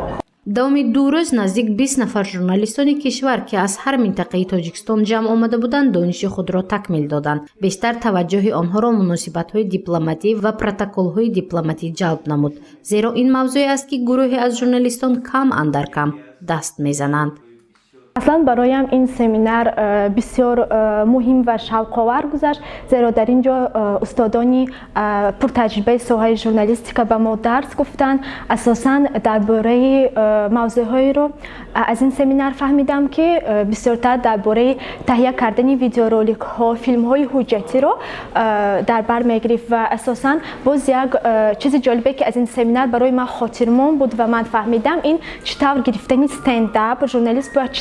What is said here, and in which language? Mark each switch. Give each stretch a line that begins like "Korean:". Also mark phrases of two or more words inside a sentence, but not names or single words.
Tajik: давоми 2 рӯз наздик 20 нафар журналистони кишвар, ки аз ҳар минтақаи Тоҷикистон ҷамъ омада буданд, дониши худро такмил доданд. бештар таваҷҷӯҳи онҳоро муносибатҳои дипломатӣ ва протоколҳои дипломатӣ ҷалб намуд, зеро ин мавзӯе аст ки гурӯҳе аз журналистон кам андар кам даст мезананд.
Persian: اصلا برایم این سمینار بسیار مهم و شوق‌آور گذشت، زیرا در اینجا استادانی پرتجربه ساحه ژورنالیستیک به ما درس گفتند. اساساً درباره موضوعهایی رو از این سمینار فهمیدم که بسیارتر درباره تهیه کردن ویدیورولک ها، فیلم های حجتی رو در بر میگرفت و اساساً باز یک چیز جالبه که از این سمینار برای من خاطرمون بود و من فهمیدم این چطور گرفتن استنداپ ژورنالیست باید چطور